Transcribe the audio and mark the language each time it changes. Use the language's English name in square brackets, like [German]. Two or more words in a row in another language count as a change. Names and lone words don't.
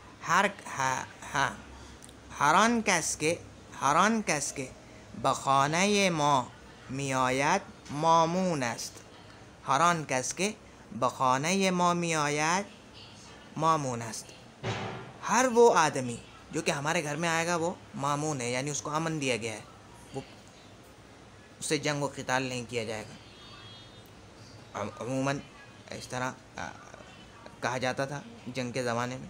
[Persian] هر کس که به خانه ما میآید مامون است. هر آن کس که به خانه ما میآید मामून است. [Hindi] हर वो आदमी जो कि हमारे घर में आएगा वो मामून है, यानी उसको अमन दिया गया है, वो उससे जंग व क़िताल नहीं किया जाएगा. अमूमन इस तरह कहा जाता था जंग के ज़माने में.